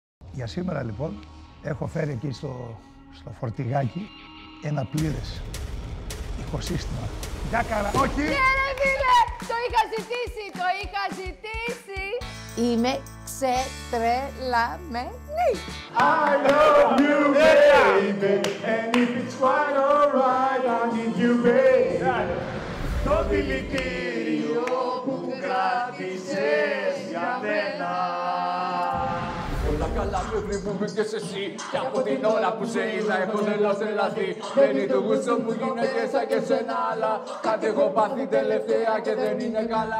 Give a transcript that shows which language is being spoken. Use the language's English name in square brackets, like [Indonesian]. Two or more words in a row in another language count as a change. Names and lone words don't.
[Greek] Για σήμερα λοιπόν έχω φέρει εκεί στο φορτηγάκι ένα πλήρες οικοσύστημα. Για καλά, όχι! Ναι ρε φίλε, το είχα ζητήσει, το είχα ζητήσει. Είμαι ξετρελαμένη. [English] I love you, baby, and if it's quite alright, I need you, baby. [Greek] Το δηλητήριο που κράτησες για μένα. Όλα καλά μέχρι που μπήκες εσύ κι από την ώρα που σε είδα έχω τελώς τρελαθεί. Δεν είναι το γούστο που γίνεται σαν και σένα, αλλά κάτι έχω πάθει τελευταία και δεν είναι καλά.